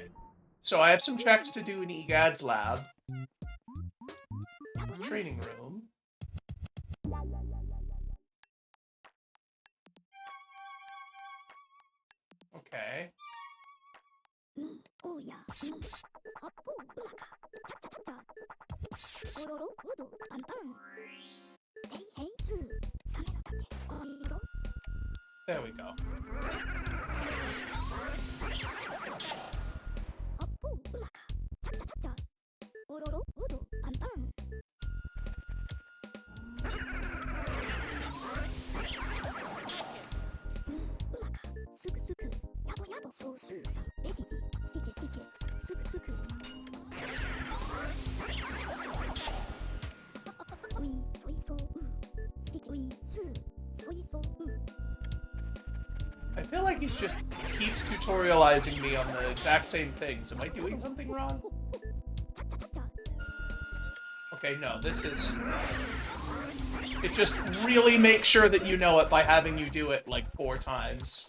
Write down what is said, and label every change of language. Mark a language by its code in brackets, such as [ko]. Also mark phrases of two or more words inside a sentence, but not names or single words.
[en] So I have some checks to do in EGAD's lab. Training room. Okay. Oh yeah. Hoppo, blaka. Cha cha cha cha. Ororo, odo, pan pan. Hey hey, tame no tate. Oiro. There we go. Hoppo, blaka. Cha cha cha cha. Ororo, odo, pan pan. Blaka. Suku suku. Yabo yabo fosu. Veggie. Sike sike. Suku suku. Ui, soito. Sike ui, su. Soito. I feel like he's just keeps tutorializing me on the exact same things. Am I doing something wrong? Okay, no, this is... It just really makes sure that you know it by having you do it like 4 times.